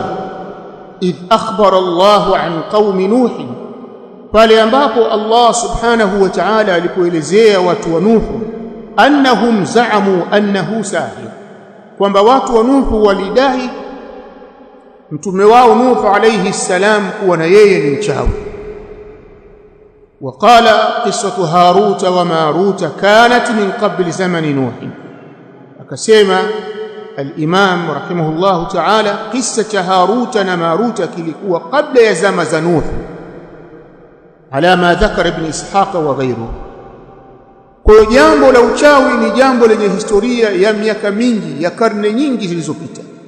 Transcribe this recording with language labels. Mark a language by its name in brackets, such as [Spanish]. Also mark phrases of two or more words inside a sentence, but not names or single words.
[Arabic] إذ أخبر الله عن قوم نوح, [Swahili] pale ambapo Allah [Arabic] سبحانه وتعالى [Swahili] alipoelezea watu wa Nuhu, [Arabic] أنهم زعموا أنه ساحر, [Swahili] kwamba watu wa Nuhu walidai mtume wao Nuhu [Arabic] عليه السلام [Swahili] kuwa na yeye ni mchawi. [Arabic] وقال قصة هاروت وماروت كانت من قبل زمن نوح. [Swahili] akasema [Arabic] الإمام رحمه الله تعالى, [Swahili] qissa Harut na Marut kilikuwa kabla ya zama za Nuh, [Arabic] على ما ذكر ابن إسحاق وغيره. [Swahili] Kwa jambo la uchawi ni jambo lenye historia ya miaka mingi, ya karne nyingi zilizopita.